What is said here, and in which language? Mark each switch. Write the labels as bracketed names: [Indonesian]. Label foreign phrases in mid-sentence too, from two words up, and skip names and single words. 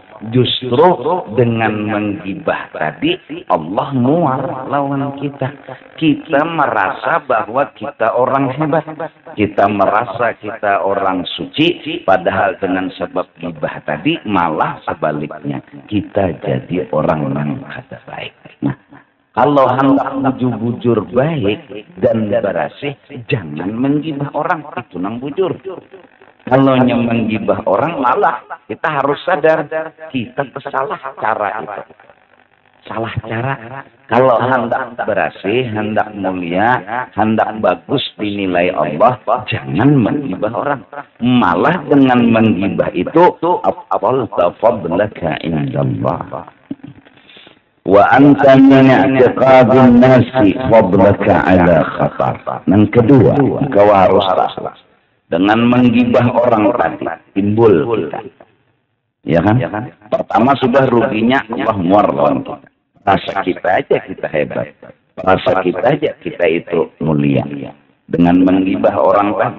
[Banjar] Justru dengan menggibah tadi, Allah muar lawan kita. [Indonesian] Kita merasa bahwa kita orang hebat. Kita merasa kita orang suci. Padahal dengan sebab gibah tadi, malah sebaliknya. [Banjar] Kita jadi orang yang kada baik. Nah, kalau hendak bujur baik dan bersih, jangan menggibah orang, itu nang bujur. [Indonesian] Kalau menggibah orang, malah kita harus sadar kita salah cara itu. Salah cara. Kalau hendak bersih, hendak mulia, hendak bagus dinilai Allah, jangan menggibah orang. Malah dengan menggibah itu, [Arabic] أبطلت فضلك عند الله. وأنت من اعتقاد الناس فضلك على خطر. [Indonesian] Yang kedua, kau harus tahu dengan menggibah orang tadi timbul kita, ya kan? [Banjar] Pertama sudah ruginya Allah muar lawan kita. Rasa kita aja kita hebat, rasa kita aja kita itu mulia dengan menggibah orang tadi.